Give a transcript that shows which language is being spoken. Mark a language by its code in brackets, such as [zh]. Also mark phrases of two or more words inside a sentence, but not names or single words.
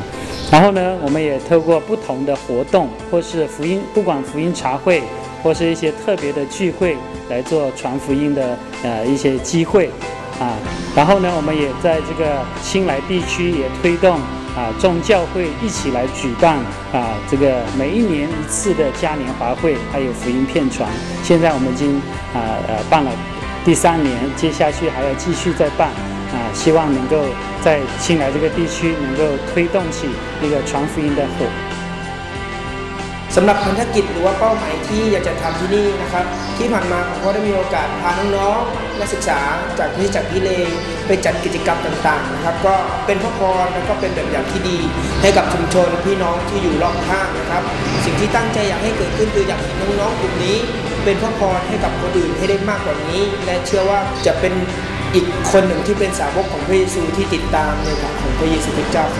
[zh] 然后呢，我们也透过不同的活动，或是福音，不管福音茶会，或是一些特别的聚会，来做传福音的一些机会然后呢，我们也在这个青来地区也推动众教会一起来举办这个每一年一次的嘉年华会，还有福音片传。现在我们已经办了第3年，接下去还要继续再办希望能够在青来这个地区能够推动起一个传福音的火。 [th] สำหรับพันธกิจหรือว่าเป้าหมายที่อยากจะทำที่นี่นะครับที่ผ่านมาผมก็ได้มีโอกาสพาน้องๆนักศึกษาจากคริสตจักรยิเลไปจัดกิจกรรมต่างๆนะครับก็เป็นพระพรและก็เป็นแบบอย่างที่ดีให้กับชุมชนพี่น้องที่อยู่รอบข้างนะครับสิ่งที่ตั้งใจอยากให้เกิดขึ้นคืออยากเห็นน้องๆกลุ่มนี้เป็นพระพรให้กับคนอื่นให้ได้มากกว่านี้และเชื่อว่าจะเป็นอีกคนหนึ่งที่เป็นสาวกของพระเยซูที่ติดตามในทางของพระเยซูคริสต์เจ้าครับ